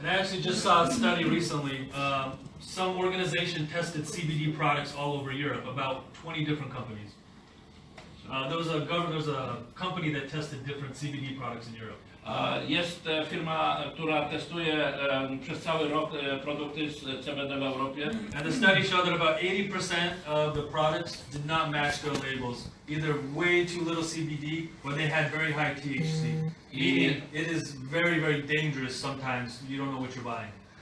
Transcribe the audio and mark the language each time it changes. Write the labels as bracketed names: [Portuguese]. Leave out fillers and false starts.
[English] And I actually just saw a study recently. Some organization tested CBD products all over Europe, about 20 different companies. There was a company that tested different CBD products in Europe. [Polish] Jest firma, która testuje przez cały rok produkty z CBD w Europie. [English] And the study showed that about 80% of the products did not match their labels. Either way too little CBD or they had very high THC. Meaning it is very, very dangerous sometimes. You don't know what you're buying.